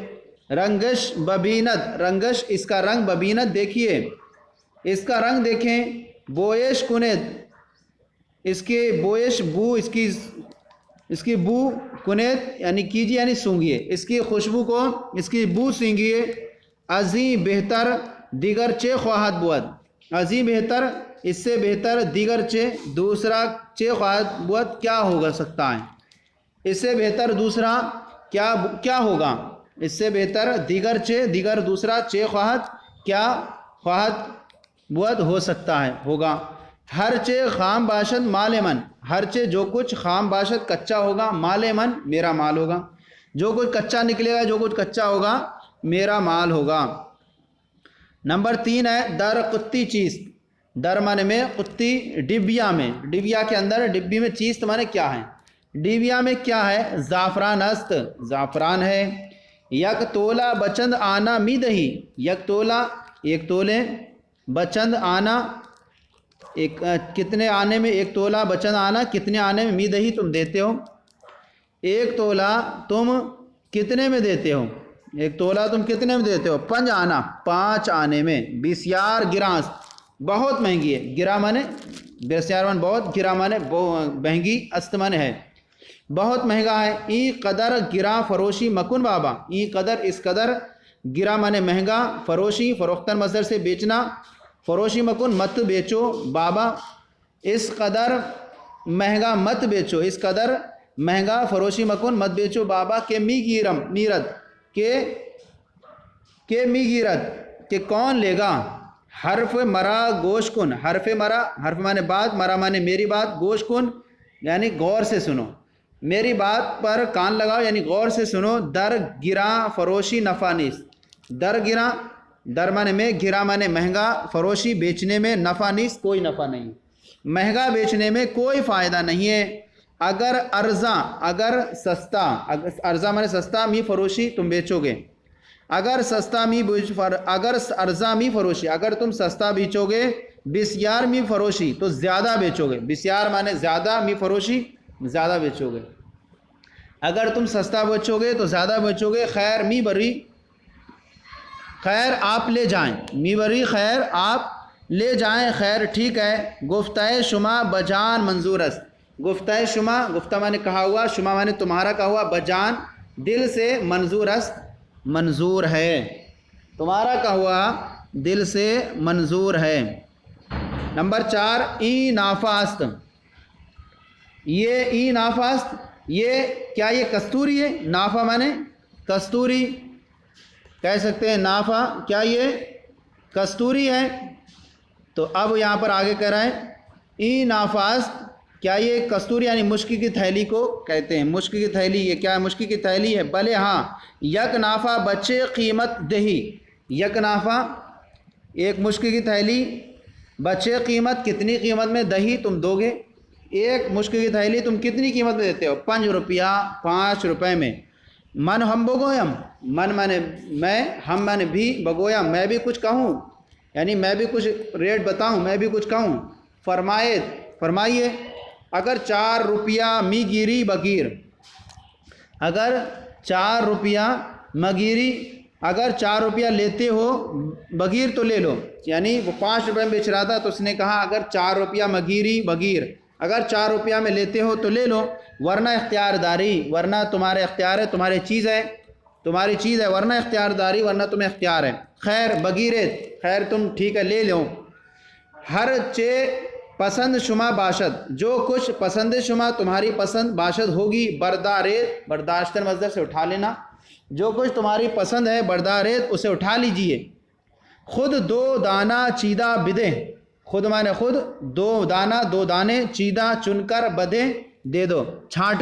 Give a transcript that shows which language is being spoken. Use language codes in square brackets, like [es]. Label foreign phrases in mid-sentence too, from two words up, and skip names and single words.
[fa] رنگش ببینت، [ur] رنگش اس کا رنگ، ببینت دیکھیے، اس کا رنگ دیکھیں. [fa] بویش کنید، [ur] اس کی بویش بو، اس کی اس کی بو کنیت یعنی کیجیے یعنی سونگھیے، اس کی خوشبو کو، اس کی بو سینگھیے، [fa] ازیں بہتر دیگر چے خواہد بود، ازیں بہتر [ur] اس سے بہتر [fa] دیگر چے [ur] دوسرا [fa] چے خواہد بود [ur] کیا ہوگا سکتا ہے، اس سے بہتر دوسرا کیا ہوگا، اس سے بہتر [fa] دیگر چے دیگر [ur] دوسرا [fa] چے خواہد [ur] کیا [fa] خواہد بود [ur] ہو سکتا ہے ہوگا، [fa] ہر چے خام باشد مال من، ہر چے [ur] جو کچھ [fa] خام باشد [ur] کچا ہوگا، [fa] مال من [ur] میرا مال ہوگا، جو کچھ کچا نکلے گا، جو کچھ کچا ہوگا میرا مال ہوگا۔ نمبر 3 ہے [fa] در قطی چیز، [ur] در معنی میں قطی ڈبیا میں، ڈبیا کے اندر ڈبی میں چیز معنی کیا ہے، ڈبیا میں کیا ہے، [fa] زعفران است، زعفران ہے، یک تولا بچند آنا می دہی، یک تولا [ur] ایک تولے، [fa] بچند آنا [ur] ایک کتنے آنے میں، ایک [fa] تولا بچند آنا [ur] کتنے آنے میں، [fa] می دہی [ur] تم دیتے ہو، ایک تولا تم کتنے میں دیتے ہو، ایک تولا تم کتنے میں دیتے ہو، 5 آنا 5 آنے میں، بسیار گراں بہت مہنگی ہے، گرا مانے [fa] بسیار من [ur] بہت، گرا مانے مہنگی، است مانے ہے بہت مہنگا ہے، [fa] ای قدر گراں فروشی مکن بابا، ای قدر [ur] اس قدر، گرا مانے مہنگا، [fa] فروشی فروختن [ur] مصدر سے بیچنا، [fa] فروشی مکن [ur] مت بیچو بابا، اس قدر مہنگا مت بیچو، اس قدر مہنگا [fa] فروشی مکن [ur] مت بیچو بابا، [fa] کہ می گیرم میرد کہ می گیرد [ur] کہ کون لے گا، [fa] حرف مرا گوش کن، حرف مرا [ur] حرف مانے بات، مرا مانے میری بات، [fa] گوش کن [ur] یعنی غور سے سنو، میری بات پر کان لگاؤ یعنی غور سے سنو، [fa] در گراں فروشی نفع [ur] نیست، [fa] در گراں در [ur] مانے میں، گرا مانے مہنگا، فروشی بیچنے میں، [fa] نفع نیست [ur] کوئی نفع نہیں، مہنگا بیچنے میں کوئی فائدہ نہیں ہے، [fa] اگر ارزاں [ur] اگر سستا، ارزاں مانے سستا، [fa] می فروشی [ur] تم بیچو گے، اگر سستا [fa] اگر ارزاں می فروشی [ur] اگر تم سستا بیچو گے، [fa] بسیار می فروشی تو [ur] زیادہ بیچو گے، بسیار مانے زیادہ، [fa] می فروشی [ur] زیادہ بیچو گے، اگر تم سستا بیچو گے تو زیادہ بیچو گے، [fa] خیر می بری [ur] خیر آپ لے جائیں، [fa] می بری [ur] خیر آپ لے جائیں، خیر ٹھیک ہے، [fa] گفتہ شما بجان منظور است، گفتہ شما [ur] گفتہ مانے کہا ہوا، شما مانے تمہارا کہا ہوا، بجان دل سے، [fa] منظور است [ur] منظور ہے، تمہارا کہا ہوا دل سے منظور ہے۔ [fa] نمبر 4 ای نافع است، یہ ای نافع است، [ur] یہ کیا یہ کستوری ہے، نافع مانے کستوری، کہہ سکتے ہیں نافع کیا یہ کستوری ہے، تو اب یہاں پر آگے کہہ رہا ہے [fa] ای نافع است، [ur] کیا یہ کستوری یعنی مشک کی تھیلی کو کہتے ہیں، مشک کی تھیلی، یہ کیا ہے مشک کی تھیلی ہے، بلے ہاں [fa] یک نافع بچے قیمت دہی، یک نافع [ur] ایک مشک کی تھیلی، [fa] بچے قیمت [ur] کتنی قیمت میں، دہی تم دو گے، ایک مشک کی تھیلی تم کتنی قیمت میں دیتے ہو، 5 روپیہ 5 روپے میں، [fa] من ہم بگویم، [ur] من مانے میں، ہم مانے بھی، بگویم میں بھی کچھ کہوں یعنی میں بھی کچھ ریٹ بتاؤں، میں بھی کچھ کہوں، فرمائیے، [fa] اگر 4 روپیہ می گیری بگیر، اگر 4 روپیہ مگیری، [ur] اگر 4 روپیہ لیتے ہو بگیر تو لے لو، یعنی وہ 5 روپے میں بیچ رہا تھا تو اس نے کہا اگر [fa] 4 روپیہ مگیری بگیر، [ur] اگر 4 روپیہ میں لیتے ہو تو لے لو، ورنہ [fa] اختیار داری، [ur] ورنہ تمہارے اختیار ہے، تمہاری چیز ہے، تمہاری چیز ہے، ورنہ [fa] اختیار داری، [ur] ورنہ تمہیں اختیار ہے، [fa] خیر بگیرت [ur] خیر تم ٹھیک ہے لے لو، [fa] ہر چے پسند شما باشد، [ur] جو کچھ [fa] پسند شما [ur] تمہاری پسند باشد ہوگی، بردارت برداشتن مصدر سے اٹھا لینا، جو کچھ تمہاری پسند ہے بردارت اسے اٹھا لیجئے، [fa] خود 2 دانہ چیدہ بدے، [ur] خود مانے خود، 2 دانہ 2 دانے، چیدہ چن کر، بدے دے دو چھانٹ